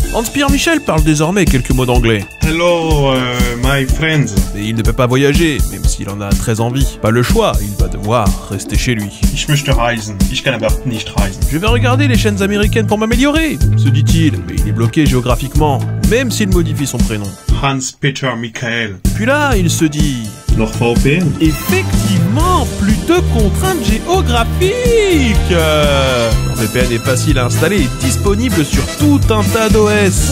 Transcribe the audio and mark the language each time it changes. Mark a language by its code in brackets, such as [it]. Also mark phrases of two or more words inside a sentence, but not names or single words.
[fr] Hans-Pierre Michel parle désormais quelques mots d'anglais. [en] Hello, my friends. [fr] Mais il ne peut pas voyager, même s'il en a très envie. Pas le choix, il va devoir rester chez lui. [de] Ich möchte reisen. Ich kann aber nicht reisen. [fr] Je vais regarder les chaînes américaines pour m'améliorer, se dit-il, mais il est bloqué géographiquement, même s'il modifie son prénom. Hans-Peter Michael. Puis là, il se dit... NordVPN. Effectivement, plus de contraintes géographiques. NordVPN est facile à installer et disponible sur tout un tas d'OS.